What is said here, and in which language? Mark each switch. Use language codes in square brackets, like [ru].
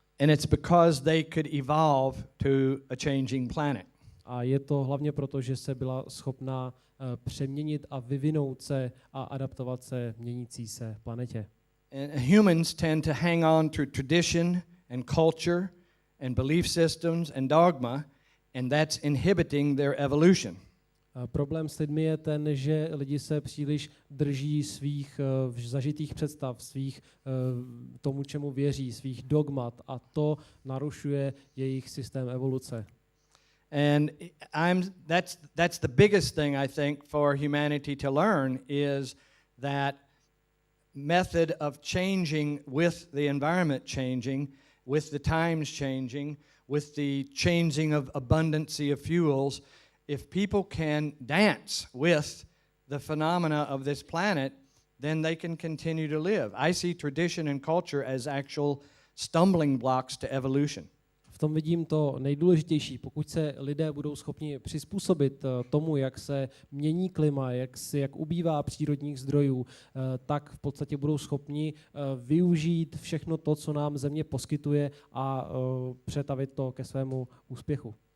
[en] And it's because they could evolve to a changing planet. [cs] A je to hlavně proto, že se byla schopná přeměnit a vyvinout se a adaptovat se měnící se planetě. [en] And humans tend to hang on to tradition and culture and belief systems and dogma, and that's inhibiting their evolution. [cs] Problém s lidmi je ten, že lidi se příliš drží svých zažitých představ, svých tomu, čemu věří, svých dogmat a to narušuje jejich systém evoluce. [en] And that's the biggest thing I think for humanity to learn is that method of changing with the environment changing, with the times changing, with the changing of abundancy of fuels. If people can dance with the phenomena of this planet, then they can continue to live. I see tradition and culture as actual stumbling blocks to evolution. [cs] V tom vidím to nejdůležitější. Pokud se lidé budou schopni přizpůsobit tomu, jak se mění klima, jak ubývá přírodních zdrojů, tak v podstatě budou schopni využít všechno to, co nám Země poskytuje a přetavit to ke svému úspěchu.